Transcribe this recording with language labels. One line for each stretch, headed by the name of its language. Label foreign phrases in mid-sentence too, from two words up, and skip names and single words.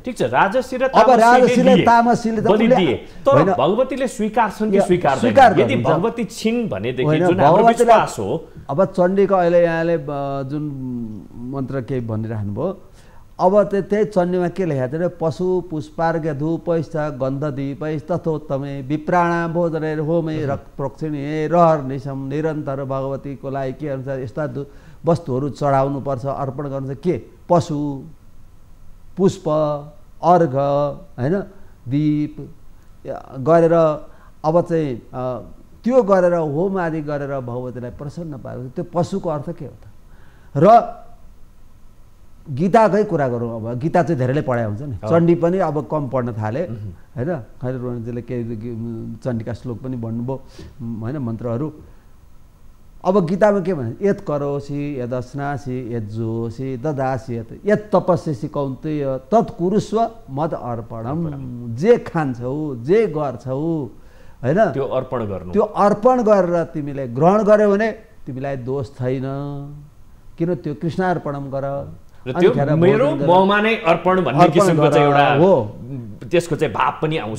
Nepali: ठीक छ, राजसी र तामसीले बलि दिए, तर भगवतीले स्वीकार्छन् कि स्वीकार्दैन? यदि भगवती छिन् भनेदेखि जुन हाम्रो विश्वास हो। अब चण्डीको अहिले यहाँले जुन मन्त्र के भनिराख्नु भयो, अब त्यही चण्डीमा के लेखेको छ भने
Sanskrit: पशु पुष्पार्घ्य धूपैश्च गन्धदीपैश्च तथोत्तमे विप्राणां भोजनैर् होमै प्रोक्षिणे रहर्निशं
Nepali: निरन्तर भगवतीको लागि के अनुसार यस्ता वस्तुहरू चढाउनुपर्छ, अर्पण गर्नु के पशु पुष्प अर्घ हैन दीप गरेर अब चाहिँ त्यो गरेर होम आदि गरेर भगवतीलाई प्रसन्न पारेको त्यो पशुको अर्थ के हो त? र गीताकै कुरा गरौँ। अब गीता चाहिँ धेरैले पढाएको हुन्छ नि। चण्डी पनि अब कम पढ्न थाले हैन। खैर रोहनजीले के चण्डीका श्लोक पनि भन्नुभयो हैन, मन्त्रहरू। अब गीतामा के भन्छ?
Sanskrit: यत् करोसि यदस्नासि यज्जोसि ददासि यत् तपस्यसि कौन्तेय तत् कुरुस्व मद अर्पणम।
Nepali: जे खान्छौ जे गर्छौ हैन त्यो अर्पण गर्नु। त्यो अर्पण गरेर तिमीले ग्रहण गर्यौ भने तिमीलाई दोष छैन। किन त्यो कृष्णार्पणम गर। त्यो मेरो ममा नै अर्पण भन्ने किसिमको चाहिँ एउटा हो। त्यसको चाहिँ भाव पनि आउँछ।